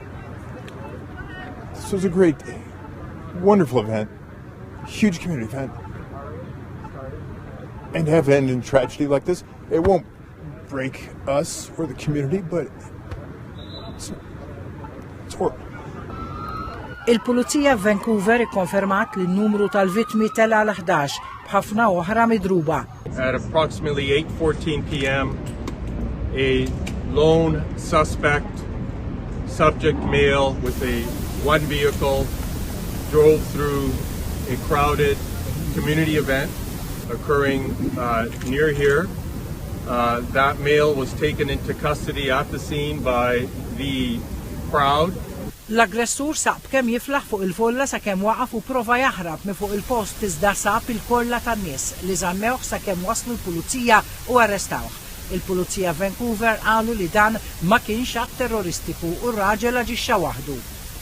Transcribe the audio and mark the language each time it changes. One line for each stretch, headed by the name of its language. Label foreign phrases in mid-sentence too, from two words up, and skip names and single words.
English: This was a great day. Wonderful event. Huge community event. And to have it end in tragedy like this, it won't break us or the community, but it's horrible.
Maltese: Il-Pulizija f'Vancouver ikkonfermat li n-numru tal-vittmi tela l-11 b'ħafna oħra midruba.
English: At approximately 8:14 p.m., a lone suspect, subject male with one vehicle, drove through a crowded community event occurring near here. That male was taken into custody at the scene by the crowd.
Maltese: L-aggressur saq kemm jiflaħ fuq il-folla sakemm waqaf u prova jaħrab minn fuq il-post iżda sab il-kollha tan-nies li żammewh sakemm waslu l-pulizija u arrestawh. Il-Pulizija Vancouver qalu li dan ma kienx att terroristiku u r-raġel aġixxa waħdu.